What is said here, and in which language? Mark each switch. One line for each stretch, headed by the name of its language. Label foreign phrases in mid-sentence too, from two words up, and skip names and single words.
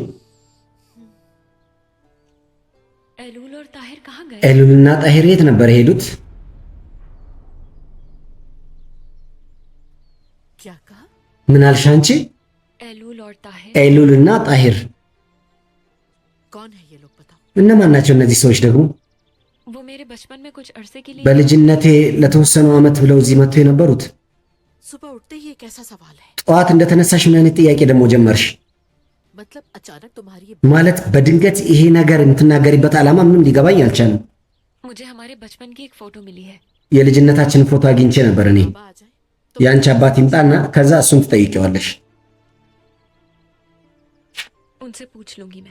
Hindi: एलूल और ताहिर कहाँ गए
Amharic: ኤሉልና ጣሂር የት ነበር የሄዱት?
Hindi: क्या कहा
Amharic: ምን አልሽ አንቺ?
Hindi: एलूल और ताहिर
Amharic: ኤሉልና ጣሂር
Hindi: कौन है ये लोग बताओ
Amharic: እነማን ናቸው እነዚህ ሰዎች ደግሞ?
Hindi: वो मेरे बचपन में कुछ अरसे के लिए
Amharic: በልጅነቴ ለተወሰኑ ዓመት ብለው እዚህ መጥተው የነበሩት።
Hindi: सुबह उठते ही एक ऐसा सवाल है
Amharic: ጠዋት እንደተነሳሽ ምን አይነት ጥያቄ ደግሞ ጀመርሽ?
Hindi: मतलब अचानक तुम्हारी ये
Amharic: ማለት በድንገት ይሄ ነገር የምትናገሪበት ዓላማ ምንም ሊገባኝ አልቻለም።
Hindi: मुझे हमारे बचपन की एक फोटो मिली है
Amharic: የልጅነታችን ፎቶ አግኝቼ ነበር እኔ።
Hindi: बाबा आ जाए
Amharic: የአንቺ አባት ይምጣና ከዛ እሱን ትጠይቂዋለሽ።
Hindi: उनसे पूछ लूंगी मैं